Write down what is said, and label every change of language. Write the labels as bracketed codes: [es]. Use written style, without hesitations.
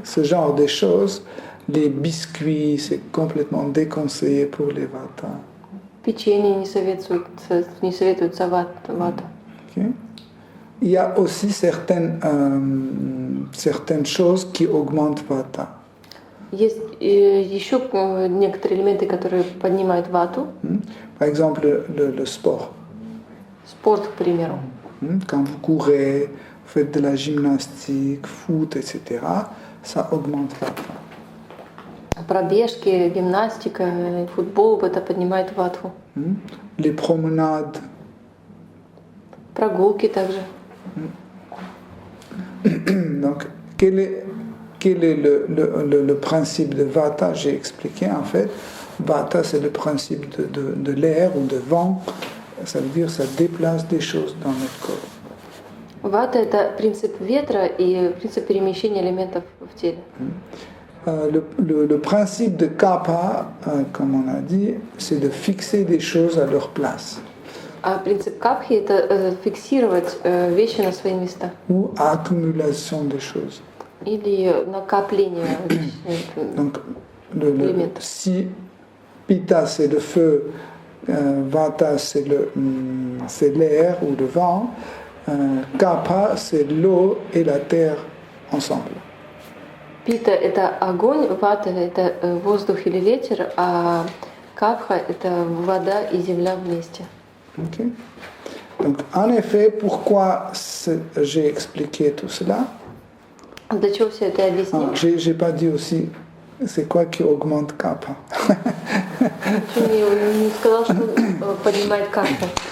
[fr] Ce genre de choses, les biscuits, c'est complètement déconseillé pour les vata. [ru] Печенье не советуется вата. [fr] Okay. Il y a aussi certaines choses qui augmentent vata. [ru] Есть еще некоторые элементы, которые поднимают вату. [fr] Par exemple, le sport. [ru] Спорт, к примеру. [fr] Quand vous courez, vous faites de la gymnastique, foot, etc., ça augmente vata. [ru] Пробежки, гимнастика, футбол, это поднимает вату. [fr] Les promenades. [ru] Прогулки также. [fr] Donc, quel est le principe de vata? J'ai expliqué en fait. Vata, c'est le principe de l'air ou de vent. Ça veut dire que ça déplace des choses dans notre corps. [ru] Вата – это принцип ветра и принцип перемещения элементов в теле. [fr] Le principe de kapha, comme on a dit, c'est de fixer des choses à leur place. [ru] А принцип капхи – это фиксировать вещи на свои места. [fr] Ou accumulation des choses. [ru] Или накопление [fr] Donc, [ru] элементов. [fr] si pitta c'est le feu, vata c'est l'air ou le vent, kapha c'est l'eau et la terre ensemble. [ru] Пита – это огонь, вата – это воздух или ветер, а капха – это вода и земля вместе. [fr] Okay. Donc, en effet, pourquoi j'ai expliqué tout cela? [ru] Для чего все это объяснить? [fr] J'ai pas dit aussi c'est quoi qui augmente kapha. [ru] Не сказал, что поднимает капху.